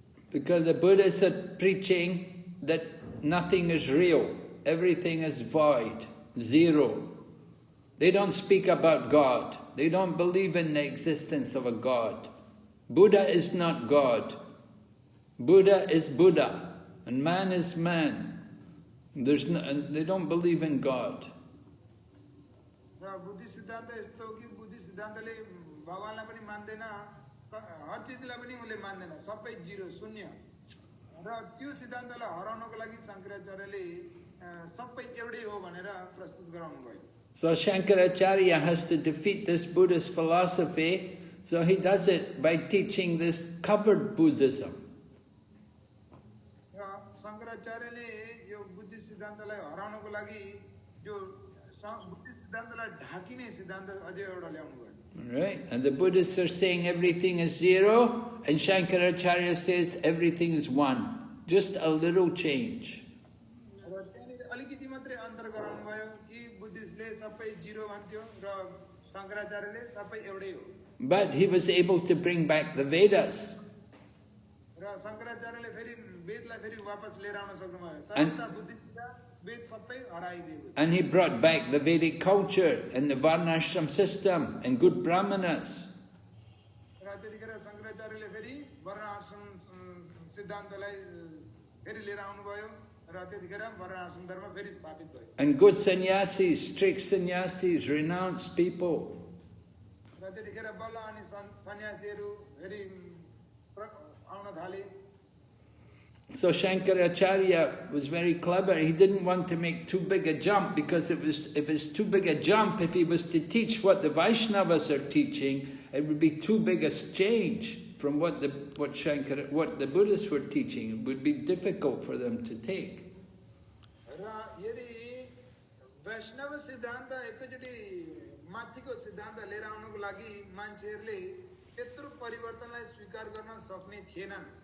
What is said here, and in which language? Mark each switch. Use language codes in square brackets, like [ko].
[en] Because the Buddhists are preaching that nothing is real, everything is void, zero. They don't speak about God. They don't believe in the existence of a God. Buddha is not God. Buddha is Buddha, and man is man. They don't believe in God. [ne] बुद्धि सिद्धान्त यस्तो कि बुद्धि सिद्धान्तले भगवानलाई पनि मान्दैन, हर चिजलाई पनि उले मान्दैन, सबै जिरो शून्य. र त्यो सिद्धान्तलाई हराउनको लागि शंकराचार्यले सबै एउटै हो भनेर प्रस्तुत गराउनु भयो. [en] So Shankaracharya has to defeat this Buddhist philosophy, so he does it by teaching this covered Buddhism. [ne] र शंकराचार्यले यो बुद्धि सिद्धान्तलाई हराउनको लागि जो बुद्धि सिद्धान्तलाई ढाकिने सिद्धान्त अझै एउटा ल्याउनु भयो. [en] Right, and the Buddhists are saying everything is zero, and Shankaracharya says everything is one. Just a little change. [ne] र त्यहाँनिर अलिकति मात्रै अन्तर गराउनु भयो कि बुद्धिस्टले सबै जिरो भन्थ्यो र शङ्कराचार्यले सबै एउटै हो। [en] But he was able to bring back the Vedas. [ne] र शङ्कराचार्यले फेरि वेदलाई फेरि वापस लिएर आउन सक्नुभयो, तर [en] And- [ne] उता बुद्धिस्टका वेद सबै हराइदिएको छ। [en] And he brought back the Vedic culture and the Varnashram system and good brahmanas. [ne] र त्यतिखेर शङ्कराचार्यले फेरि वर्ण आश्रम सिद्धान्तलाई फेरि लिएर आउनुभयो र त्यतिखेर वर्ण आश्रम धर्म फेरि स्थापित भयो। [en] And good sannyasis, strict sannyasis, renounced people. [ne] र त्यतिखेर बल्ल अनि सन्यासीहरू फेरि आउन थाले। [en] So Shankaracharya was very clever. He didn't want to make too big a jump because if it's too big a jump, if he was to teach what the Vaishnavas are teaching, it would be too big a change from what the Buddhists were teaching. It would be difficult for them to take. [ne] र यदि वैष्णव सिद्धान्त एकैचोटि माथिको सिद्धान्त लिएर आउनको लागि मान्छेहरूले त्यत्रो परिवर्तनलाई स्वीकार गर्न सक्ने थिएनन्।